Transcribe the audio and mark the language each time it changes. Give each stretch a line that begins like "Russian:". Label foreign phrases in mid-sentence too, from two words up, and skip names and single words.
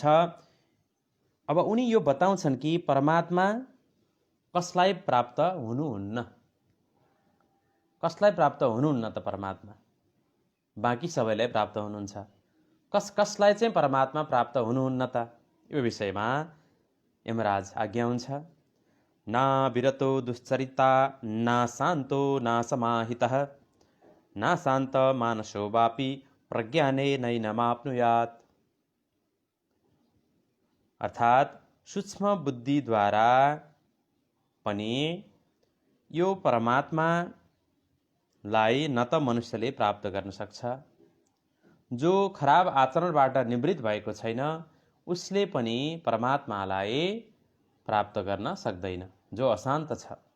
Nepali: अब उनी यो बताउँछन् कि परमात्मा कसलाई प्राप्त हुनुहुन्न। कसलाई प्राप्त हुनुहुन्न त परमात्मा? बाँकी सबैलाई प्राप्त हुनुहुन्छ। कसलाई चाहिँ परमात्मा प्राप्त हुनुहुन्न त? यो विषयमा यमराज आज्ञा हुन्छ।
Sanskrit: ना विरतो दुश्चरिता, ना शान्तो ना समाहितः, ना शान्त मानसो वापि प्रज्ञाने नैनमाप्नुयात्।
Nepali: अर्थात् सूक्ष्म बुद्धिद्वारा पनि यो परमात्मालाई न त मनुष्यले प्राप्त गर्न सक्छ, जो खराब आचरणबाट निवृत्त भएको छैन उसले पनि परमात्मालाई प्राप्त गर्न सक्दैन, जो अशान्त छ।